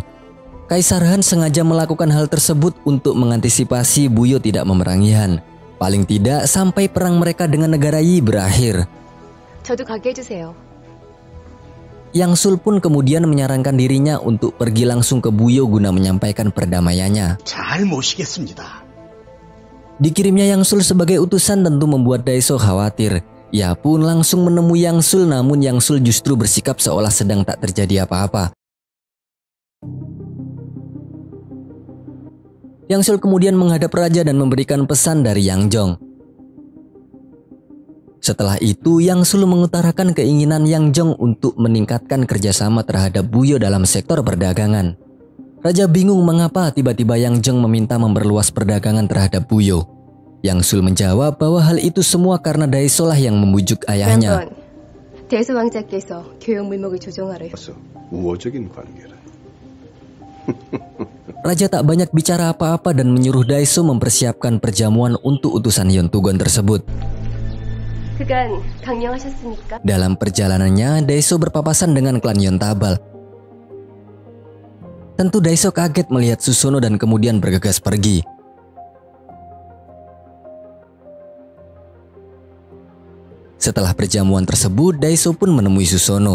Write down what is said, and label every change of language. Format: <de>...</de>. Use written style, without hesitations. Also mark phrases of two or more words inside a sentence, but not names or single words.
<id>Kaisar Han sengaja melakukan hal tersebut untuk mengantisipasi Buyo tidak memerangi Han. Paling tidak sampai perang mereka dengan negara Yi berakhir.</id> <ko>저도 가게 해주세요.</ko> <id>Yang Sul pun kemudian menyarankan dirinya untuk pergi langsung ke Buyo guna menyampaikan perdamaiannya.</id> <ko>잘 모시겠습니다.</ko> <id>Dikirimnya Yang Sul sebagai utusan tentu membuat Daeseo khawatir. Ia pun langsung menemui Yang Sul, namun Yang Sul justru bersikap seolah sedang tak terjadi apa-apa. Yang Sul kemudian menghadap raja dan memberikan pesan dari Yang Jong. Setelah itu, Yang Sul mengutarakan keinginan Yang Jong untuk meningkatkan kerjasama terhadap Buyo dalam sektor perdagangan. Raja bingung mengapa tiba-tiba Yang Jong meminta memperluas perdagangan terhadap Buyo. Yang Sul menjawab bahwa hal itu semua karena Daeseo lah yang membujuk ayahnya.</id> <ko>대수 왕자께서 교역 물목을 조정하려. 우호적인 관계라.</ko> <id>Raja tak banyak bicara apa-apa dan menyuruh Daeseo mempersiapkan perjamuan untuk utusan Hyun Tugon tersebut.</id> <ko>그간 강령하셨습니까?</ko> <id>Dalam perjalanannya, Daeseo berpapasan dengan klan Yontabal. Tentu Daeseo kaget melihat Susono dan kemudian bergegas pergi. Setelah perjamuan tersebut, Daeseo pun menemui Susono.</id>